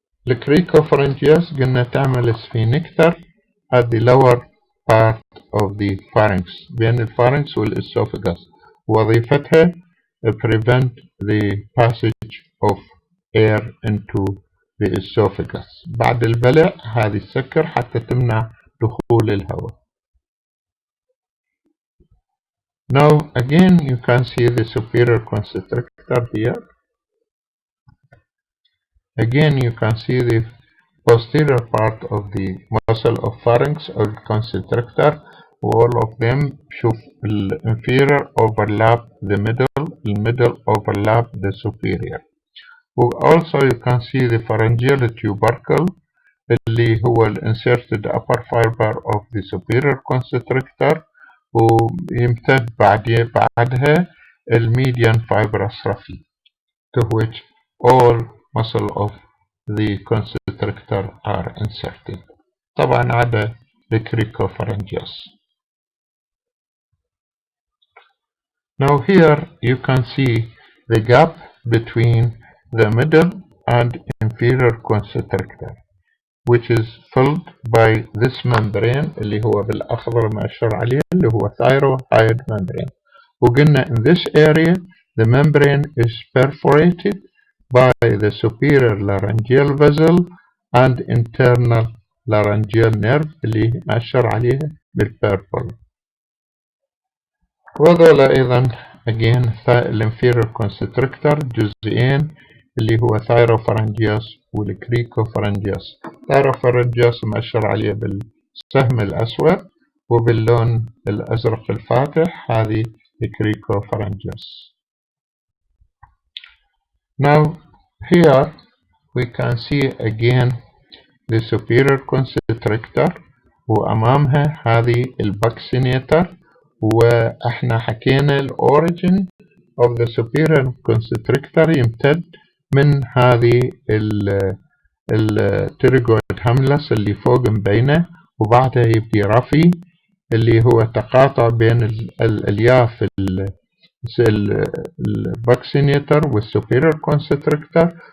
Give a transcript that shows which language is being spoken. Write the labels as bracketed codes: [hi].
[ar] الcricopharyngeus قلنا تعمل [en] sphincter at the lower part of the pharynx [ar] بين الفارنكس والإسوفغاس وظيفتها [en] prevent the passage of air into the esophagus. [ar] بعد البلع هذه تسكر حتى تمنع دخول الهواء. [en] Now again you can see the superior constrictor here. Again you can see the posterior part of the muscle of pharynx or constrictor. All of them [ar] شوف [en] inferior overlap the middle overlap the superior. Also you can see the pharyngeal tubercle اللي هو inserted upper fiber of the superior constrictor [ar] ويمتد بعدها [en] median fibrous raphe to which all muscle of the constrictor are inserted. [ar] طبعا عدا الcricopharyngeus. [en] Now here you can see the gap between the middle and inferior constrictor, which is filled by this membrane [ar] اللي هو بالأخضر مأشر عليه اللي هو [en] thyroid membrane. وقلنا in this area the membrane is perforated by the superior laryngeal vessel and internal laryngeal nerve [ar] اللي مأشر عليها بالpurple. وهذولا أيضا [en] again [ar] الانفيريور constrictor جزئين اللي هو thyropharyngeus والcricopharyngeus. thyropharyngeus مأشر عليه بالسهم الأسود وباللون الأزرق الفاتح هذه الcricopharyngeus. [en] Now here we can see again the superior constrictor [ar] وأمامها هذه الباكسينيتر. وإحنا حكينا الأوريجين [en] of the superior constrictor [ar] يمتد من هذه التريجويد هملس اللي فوق مبينه وبعدها يبدي رفي اللي هو تقاطع بين الألياف الباكسينيتر والسوبيريور كونستريكتور.